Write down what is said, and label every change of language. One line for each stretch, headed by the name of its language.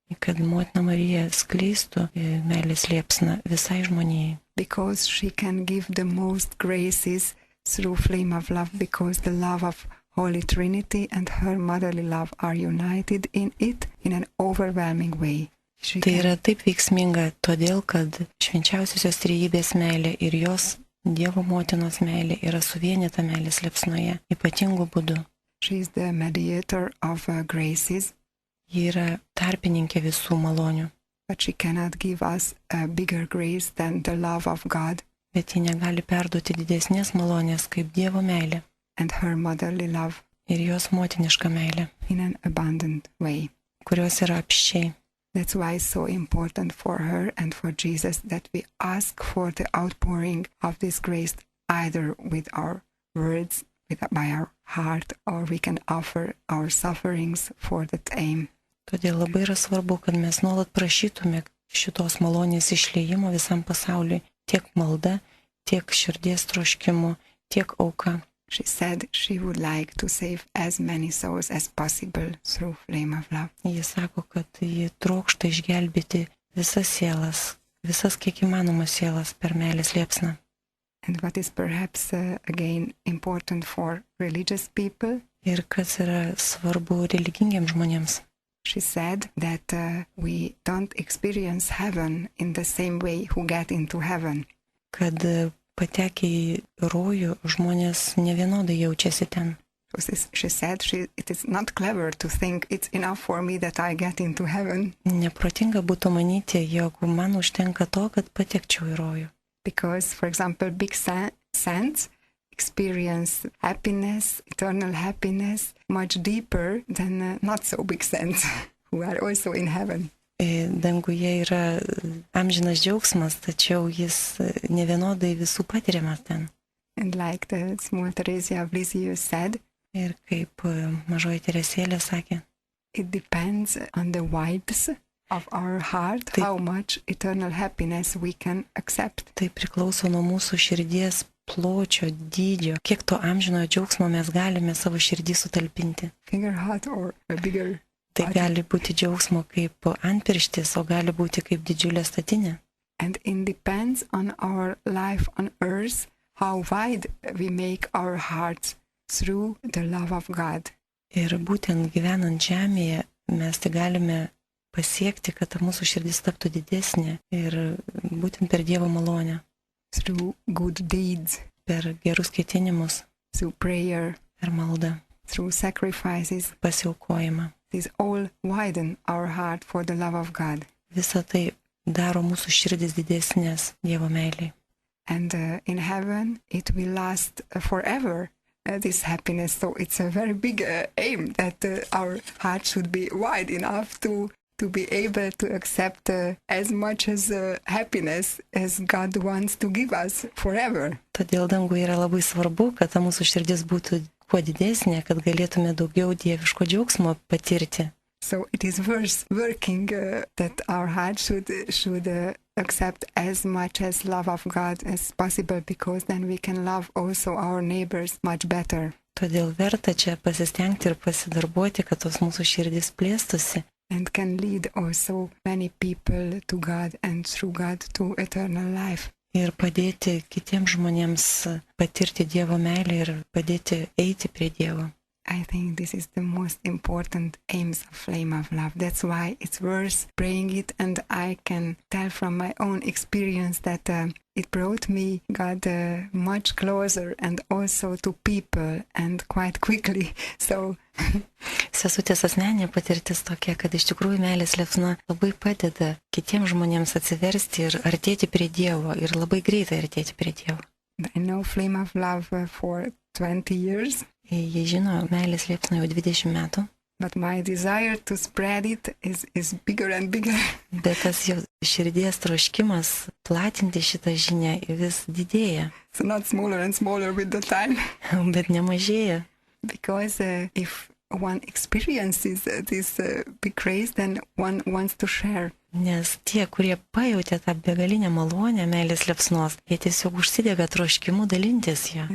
Lithuanian: kad motina Marija skleistų meilės liepsną visai žmonijai.
English: because she can give the most graces through flame of love, because the love of Holy Trinity and her motherly love are united in it in an overwhelming way. She
Lithuanian: Tai
English: can-
Lithuanian: yra taip veiksminga, todėl kad švenčiausiosios trejybės meilė ir jos Dievo motinos meilė yra suvienyta meilės liepsnoje ypatingų būdų.
English: She is the mediator of graces,
Lithuanian: Ji yra tarpininkė visų malonių,
English: but she cannot give us a bigger grace than the love of God
Lithuanian: bet ji negali perduoti didesnės malonės kaip Dievo meilė
English: and her motherly love
Lithuanian: ir jos motiniška meilė,
English: in an abundant way.
Lithuanian: kurios yra apsčiai.
English: That's why it's so important for her and for Jesus that we ask for the outpouring of this grace either with our words, by our heart, or we can offer our sufferings for that aim.
Lithuanian: Todėl labai yra svarbu, kad mes nuolat prašytume šitos malonės išliejimo visam pasauliui, tiek malda, tiek širdies troškimu, tiek auka.
English: She said she would like to save as many souls as possible through flame of love.
Lithuanian: Jis sako, kad ji trokšta išgelbėti visas sielas, visas kiek įmanomas sielas per meilės liepsną.
English: And what is perhaps again important for religious people,
Lithuanian: Ir kas yra svarbu religingiems žmonėms.
English: she said that we don't experience heaven in the same way who get into heaven.
Lithuanian: Kad patekę į rojų žmonės nevienodai jaučiasi ten.
English: She said it is not clever to think it's enough for me that I get into heaven,
Lithuanian: Neprotinga būtų manyti, jog man užtenka to, kad patekčiau į rojų.
English: because, for example, big saints experience happiness, eternal happiness, much deeper than not so big saints who are also in heaven.
Lithuanian: Danguje yra amžinas džiaugsmas, tačiau jis nevienodai visų patiriamas ten.
English: And like the small Teresa of Lisieux said,
Lithuanian: Ir kaip mažoji Teresėlė sakė,
English: it depends on the width of our heart,
Lithuanian: Tai-
English: how much eternal happiness we can accept.
Lithuanian: tai priklauso nuo mūsų širdies pločio, dydžio, kiek to amžinojo džiaugsmo mes galime savo širdį sutalpinti.
English: Finger heart or a bigger.
Lithuanian: Tai gali būti džiaugsmo kaip antpirštis, o gali būti kaip didžiulė statinė.
English: And it depends on our life on earth, how wide we make our hearts through the love of God.
Lithuanian: Ir būtent gyvenant žemėje mes tai galime pasiekti, kad ta mūsų širdis taptų didesnė ir būtent per Dievo malonę,
English: through good deeds,
Lithuanian: per gerus ketinimus,
English: through prayer,
Lithuanian: per maldą,
English: through sacrifices.
Lithuanian: pasiaukojimą.
English: This all widen our heart for the love of God.
Lithuanian: Visa tai daro mūsų širdis didesnės Dievo meiliai.
English: And in heaven, it will last forever, this happiness. So it's a very big aim that our heart should be wide enough to be able to accept as much as happiness as God wants to give us forever.
Lithuanian: Todėl danguje yra labai svarbu, kad ta mūsų širdis būtų kuo didesnė, kad galėtume daugiau dieviško džiaugsmo patirti.
English: So it is working that our heart should accept as much as love of God as possible, because then we can love also our neighbors much better.
Lithuanian: Todėl verta čia pasistengti ir pasidarbuoti, kad tos mūsų širdis plėstųsi.
English: And can lead also many people to God and through God to eternal life.
Lithuanian: Ir padėti kitiems žmonėms patirti Dievo meilę ir padėti eiti prie Dievo.
English: I think this is the most important aims of Flame of Love. That's why it's worth praying it, and I can tell from my own experience that it brought me God much closer and also to people and quite quickly. So
Lithuanian: Sesutės asmeninė patirtis tokia, kad iš tikrųjų meilės liepsna labai padeda kitiems žmonėms atsiversti ir artėti prie Dievo ir labai greitai artėti prie Dievo.
English: I know Flame of Love for 20 years.
Lithuanian: Jie žino meilės liepsną jau 20 metų.
English: But my desire to spread it is bigger and bigger.
Lithuanian: Bet tas jau širdies troškimas platinti šitą žinią vis didėja.
English: So not smaller and smaller with the time.
Lithuanian: Bet nemažėja.
English: Because if one experiences this big grace, then one wants to share.
Lithuanian: Nes tie, kurie pajautė tą begalinę malonę meilės liepsnos, jie tiesiog užsidega troškimu dalintis ją.